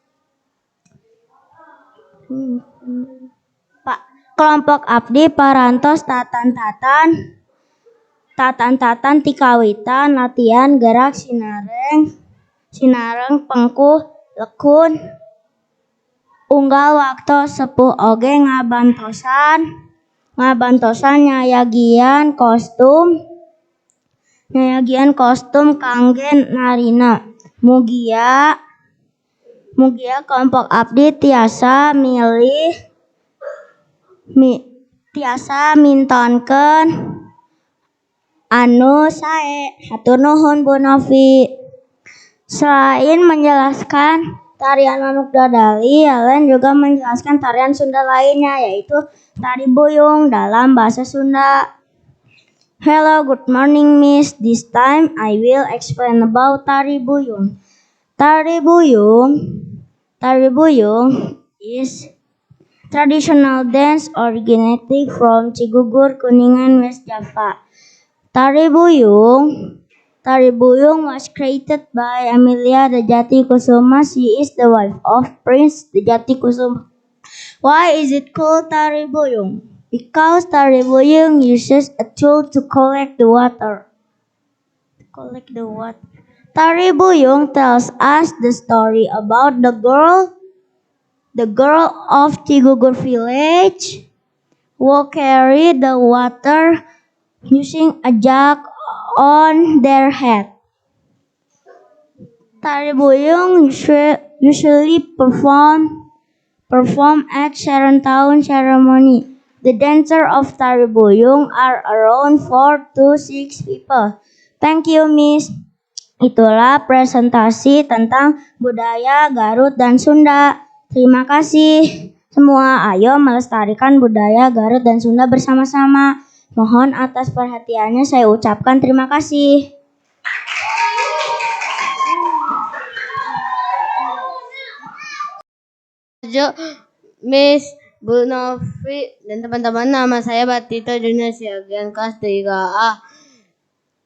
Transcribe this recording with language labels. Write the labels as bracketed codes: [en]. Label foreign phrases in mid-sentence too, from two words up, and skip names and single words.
[su] Kelompok abdi parantos tatan ti kawitan latihan gerak sinareng pengkuh lekun unggal waktu sepuh oge ngabantosan nyayagian kostum kangge narina. Mugia kelompok abdi tiasa mintonkeun anu sae. Hatur nuhun Bu Novi. [id] Selain menjelaskan tarian Manuk Dadali, Yalen juga menjelaskan tarian Sunda lainnya, yaitu tari buyung dalam bahasa Sunda. [en] Hello, good morning, Miss. This time I will explain about tari buyung. Tari buyung is traditional dance originating from Cigugur, Kuningan, West Java. Tari buyung was created by Amelia Dejati Kusuma. She is the wife of Prince Dejati Kusuma. Why is it called tari buyung? Because tari buyung uses a tool to collect the water. Tari buyung tells us the story about the girl of Cigugur village who carried the water using a jug on their head. Tari buyung usually perform at Serentown ceremony. The dancers of tari buyung are around 4 to 6 people. Thank you, Miss. [id] Itulah presentasi tentang budaya Garut dan Sunda. Terima kasih semua. Ayo melestarikan budaya Garut dan Sunda bersama-sama. Mohon atas perhatiannya saya ucapkan terima kasih. Miss Bu Novi dan teman-teman, nama saya Batito Junior Siagian kelas 3A.